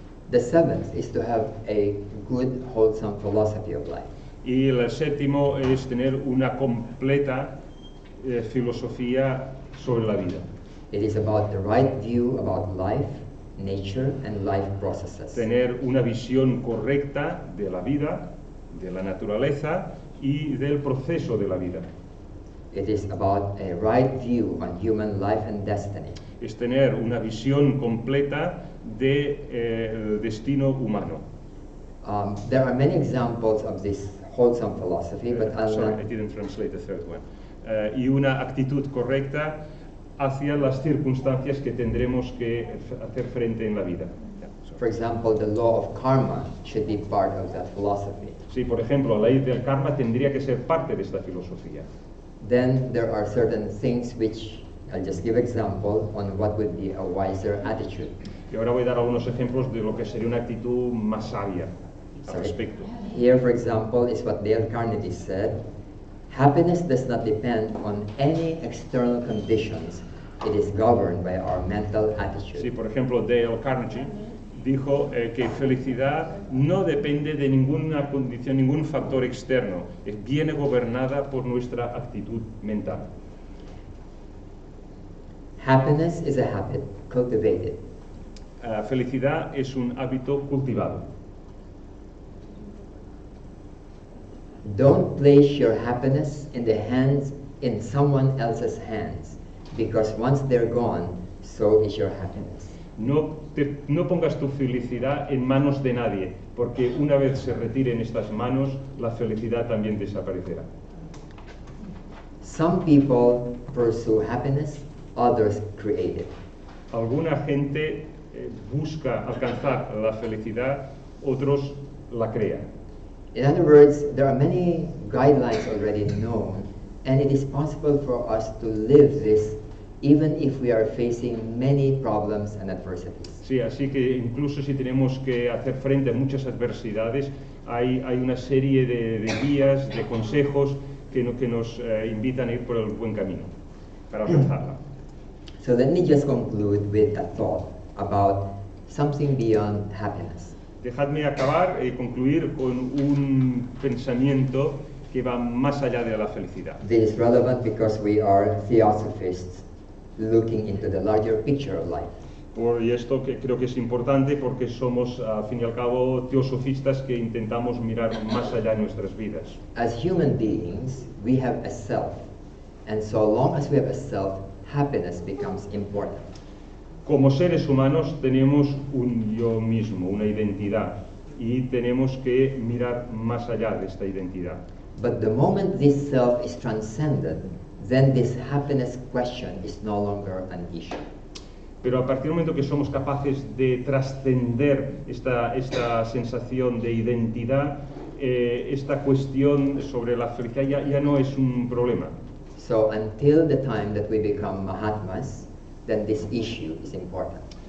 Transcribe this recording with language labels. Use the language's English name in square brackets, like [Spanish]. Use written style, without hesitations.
[English] The seventh is to have a good, wholesome philosophy of life. [Spanish] Y el séptimo es tener una completa filosofía sobre la vida. [English] It is about the right view about life, nature, and life processes. [Spanish] Tener una visión correcta de la vida, de la naturaleza y del proceso de la vida. [English] It is about a right view on human life and destiny. [Spanish] Es tener una visión completa del destino humano. [English] There are many examples of this wholesome philosophy, but sorry, I didn't translate the third one. [Spanish] Y una actitud correcta hacia las circunstancias que tendremos que hacer frente en la vida. [English] For example, the law of karma should be part of that philosophy. [Spanish] Sí, por ejemplo, la ley del karma tendría que ser parte de esta filosofía. [English] Then there are certain things which I'll just give example on what would be a wiser attitude. [Spanish] Y ahora voy a dar algunos ejemplos de lo que sería una actitud más sabia al respecto. [English] Here, for example, is what Dale Carnegie said. Happiness does not depend on any external conditions. It is governed by our mental attitude. [Spanish] Sí, por ejemplo, Dale Carnegie dijo que felicidad no depende de ninguna condición, ningún factor externo. Viene gobernada por nuestra actitud mental. [English] Happiness is a habit cultivated. [Spanish] Felicidad es un hábito cultivado. [English] Don't place your happiness in someone else's hands, because once they're gone, so is your happiness. [Spanish] No pongas tu felicidad en manos de nadie, porque una vez se retiren estas manos, la felicidad también desaparecerá. [English] Some people pursue happiness, others create it. [Spanish] Alguna gente busca alcanzar la felicidad, otros la crean. [English] In other words, there are many guidelines already known, and it is possible for us to live this even if we are facing many problems and adversities. [Spanish] Sí, así que incluso si tenemos que hacer frente a muchas adversidades, hay una serie de guías, de consejos que nos invitan a ir por el buen camino para alcanzarla. [English] So let me just conclude with a thought about something beyond happiness. [Spanish] Dejadme acabar y concluir con un pensamiento que va más allá de la felicidad. [English] This is relevant because we are theosophists looking into the larger picture of life. [Spanish] Y esto que creo que es importante porque somos, al fin y al cabo, teosofistas que intentamos mirar más allá de nuestras vidas. [English] As human beings, we have a self, and so long as we have a self, happiness becomes important. [Spanish] Como seres humanos tenemos un yo mismo, una identidad, y tenemos que mirar más allá de esta identidad. [English] But the moment this self is transcended, then this happiness question is no longer an issue. [Spanish] Pero a partir del momento que somos capaces de trascender esta sensación de identidad, esta cuestión sobre la felicidad ya no es un problema. [English] So until the time that we become Mahatmas, then this issue is important.